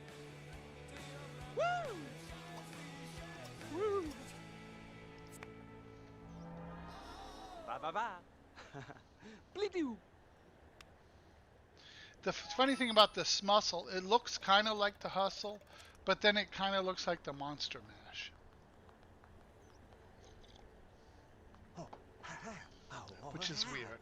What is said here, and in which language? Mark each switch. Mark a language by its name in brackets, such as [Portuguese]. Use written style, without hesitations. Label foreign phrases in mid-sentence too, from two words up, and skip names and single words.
[English] Woo! Woo! Ba ba ba. Bleedoo. The funny thing about this muscle, it looks kind of like the hustle, but then it kind of looks like the monster mash, Oh, ha ha. Oh, which is ha. weird.